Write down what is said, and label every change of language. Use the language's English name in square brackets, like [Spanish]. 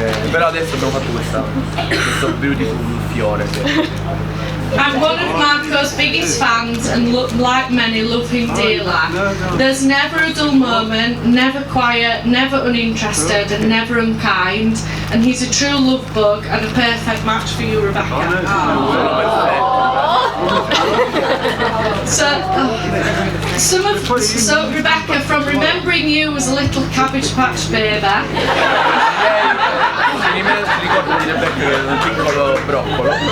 [Italian] Però adesso abbiamo fatto questo [English] beautiful [Italian] fiore. [English] I'm one of Marco's biggest fans and like many love him dearly. There's never a dull moment, never quiet, never uninterested and never unkind, and he's a true love bug and a perfect match for you, Rebecca. So Rebecca, from remembering you as a little Cabbage Patch baby, [Italian] Mi ricordo di Rebecca che era un piccolo broccolo.